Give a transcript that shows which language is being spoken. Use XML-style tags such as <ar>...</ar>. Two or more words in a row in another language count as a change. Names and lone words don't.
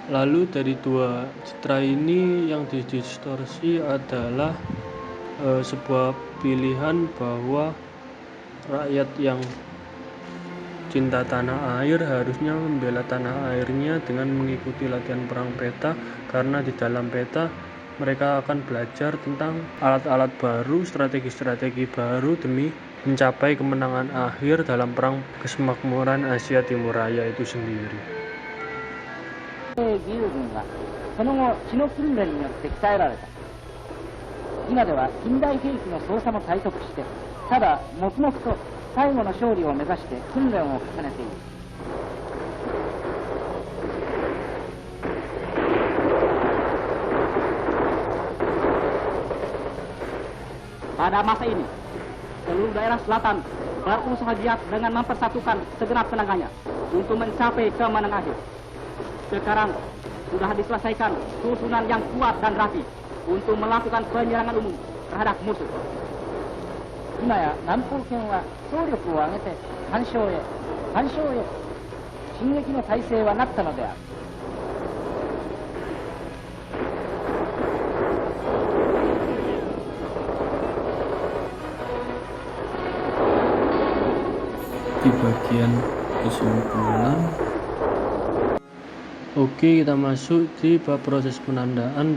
<id>Lalu dari dua citra ini yang didistorsi adalah sebuah pilihan bahwa rakyat yang cinta tanah air harusnya membela tanah airnya dengan mengikuti latihan perang peta, karena di dalam peta mereka akan belajar tentang alat-alat baru, strategi-strategi baru demi mencapai kemenangan akhir dalam perang kesemakmuran Asia Timur Raya itu sendiri.</id> <ja>義勇軍はその後血の訓練によって鍛えられた。今では近代兵器の操作も体得して、ただ黙々と最後の勝利を目指して訓練を重ねている。</ja> <id>Pada masa ini, seluruh daerah selatan berusaha giat dengan mempersatukan segenap tenaganya untuk mencapai kemenangan akhir. Sekarang sudah diselesaikan susunan yang kuat dan rapi untuk melakukan penyerangan umum terhadap musuh.</id> <ja>今や南方圏は総力を挙げて干渉へ進撃の体制はなったのである。</ja> <id>Di bagian kesimpulan, oke, kita masuk di bab proses penandaan.</id>